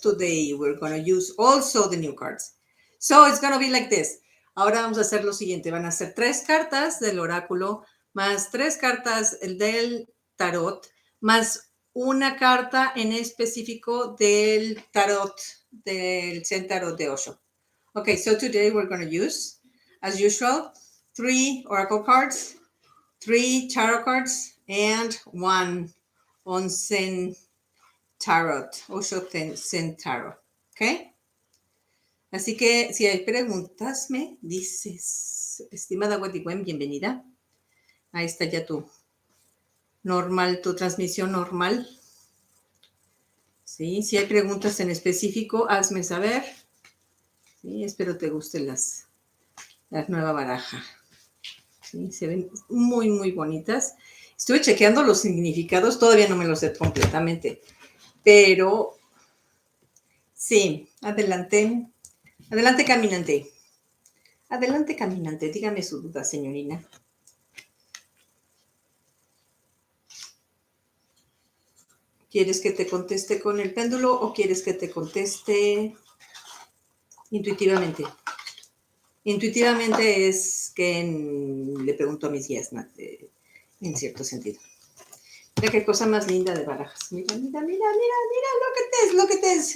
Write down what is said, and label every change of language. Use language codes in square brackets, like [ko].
[en] Today we're going to use also the new cards. So it's going to be like this. [es] Ahora vamos a hacer lo siguiente. Van a ser 3 cartas del oráculo, más 3 cartas del tarot, más una carta en específico del tarot, del Zen Tarot de Osho. [en] Okay, so today we're going to use, as usual, 3 oracle cards, 3 tarot cards, and 1 Onsen Tarot, Osho Zen Tarot. [es] ¿Ok? Así que si hay preguntas, me dices. Estimada Wadiwen, bienvenida. Ahí está ya tu transmisión normal. Sí, si hay preguntas en específico, hazme saber. Sí, espero te gusten la nueva baraja. Sí, se ven muy, muy bonitas. Estuve chequeando los significados, todavía no me los sé completamente, pero sí, adelante. Adelante, caminante. Adelante, caminante. Dígame su duda, señorina. ¿Quieres que te conteste con el péndulo o quieres que te conteste intuitivamente? Intuitivamente es que le pregunto a mis guías, en cierto sentido. Mira qué cosa más linda de barajas. Mira, mira, mira, mira, mira, [en] look at this.